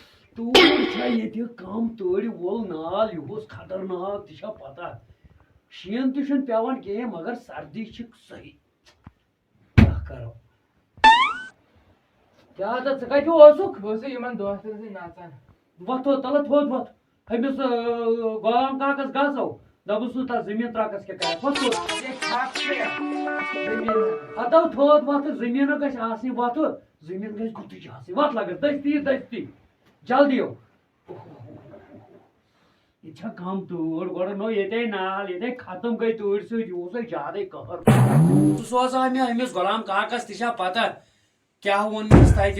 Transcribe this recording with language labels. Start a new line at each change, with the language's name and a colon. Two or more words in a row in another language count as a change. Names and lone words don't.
Kashmiri: تور یہ کم تر وول نال یہ خطرناک تہ پتہ شین تہ پیوان کہیں مگر سردی صحیح کیا کرو کیا ژٕ کتہِ اوسُکھ بہٕ اوسُس یِمن دوستن سۭتۍ نژان وۄتھ تلہٕ تھوٚد وۄتھ أمِس غلام کاکس گژھو دپُس ژٕ تتھ زٔمیٖن ترٛکس کیٛاہ کرکھ وۄتھ ہتو تھوٚد وۄتھ زٔمیٖنس گژھِ آسٕنۍ وۄتھ زٔمیٖن گژھِ گُتٕج آسٕنۍ وۄتھ لگس دستی دستی جلدی ہو یہ چھا کم تۭر گۄڈٕ نو ییٚتے نال ییٚتے ختم گٔے تۭرِ سۭتۍ یہِ اوس زیادے قہر ژٕ سوزہا مےٚ أمِس غلام کاکس تہِ چھا پتہ کیٛاہ ووٚنمس تتہِ